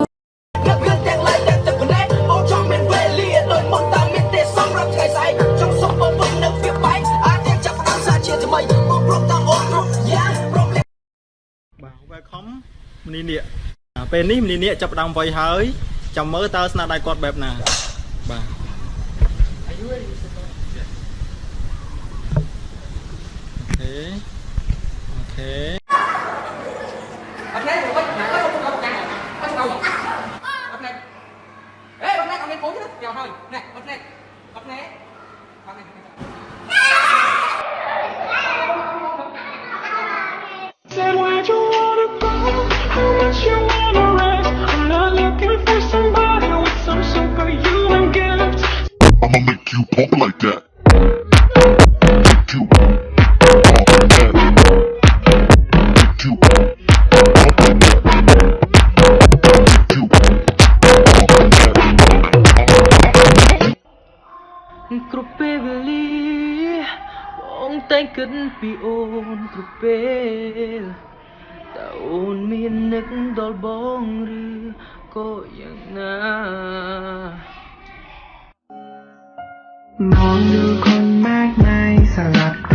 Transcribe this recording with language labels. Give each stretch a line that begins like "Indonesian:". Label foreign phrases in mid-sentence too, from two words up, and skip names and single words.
Khmer: Welcome ម្នីនេះពេលនេះម្នីនេះចាប់ផ្ដើមវ័យហើយចាំមើលតើស្នាដៃគាត់បែបណាបាទអូខេ អត់ណែមកវិញណាអត់ទៅណាអត់ទៅអត់ណែអេអត់ណែអត់មានពូជទេយកហើយណែអត់ណែអត់ណែអត់ណែ
English: Said where'd you wanna go? How much you wanna rest? I'm not looking for somebody with some superhuman gifts. I'ma make you pump like that. Make you pump like that. Make you pump like that. Make you pump like that.
Khmer: គ្រប់ពេលវេលាបងតែងគិតពីអូនគ្រប់ពេលតើអូនមាននឹកដល់បងឬក៏យ៉ាងណា
Thai: มองดูคนมากมายสลับ